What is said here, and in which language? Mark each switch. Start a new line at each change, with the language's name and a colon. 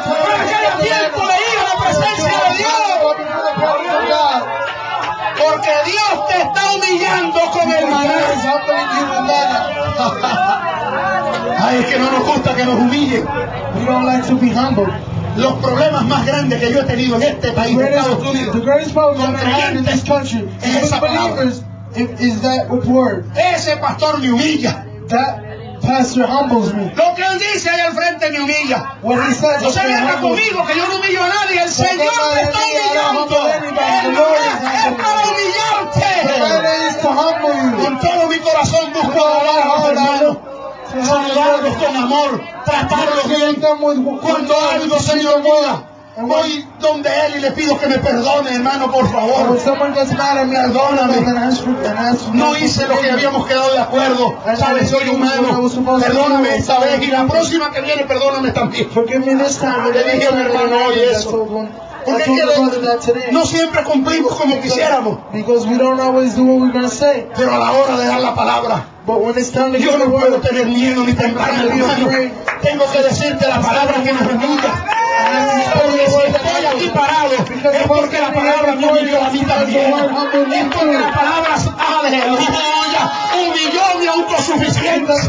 Spanish: Para que haya tiempo de ir a la presencia de Dios. Porque Dios te está humillando con el maná. Ay, es que no nos gusta que nos humillen.
English: We don't like to be humble.
Spanish: Los problemas más grandes que yo he tenido en este país,
English: greatest,
Spanish: en Estados Unidos,
English: the greatest problem I've had in this country,
Spanish: es esa palabra.
English: Is that word.
Spanish: Ese pastor me humilla.
English: That pastor humbles me.
Spanish: Lo que él dice ahí al frente me humilla.
English: What he says,
Spanish: no se venga conmigo, que yo no humillo a nadie. El Señor te está humillando. Es para humillarte.
English: Is to humble you.
Spanish: Con todo mi corazón busco hablar a los hermanos. Saludarlos con amor, tratarlos bien. Cuando algo se me olvida, voy donde él y le pido que me perdone, hermano, por favor. Perdóname. No hice lo que habíamos quedado de acuerdo. Sabes, soy humano. Perdóname esta vez y la próxima que viene, perdóname también. Le dije a mi hermano hoy eso. Porque es que no siempre cumplimos como quisiéramos.
English: Because we don't always do what we're gonna say.
Spanish: Pero a la hora de dar la palabra,
English: but when it's time to
Spanish: yo no puedo word, tener miedo ni temblar, hermano. Tengo que decirte la palabra que me humilla. Porque si estoy aquí parado, es porque la palabra me humilló a mí también. Es porque la palabra aleluya humilló mi autosuficiencia.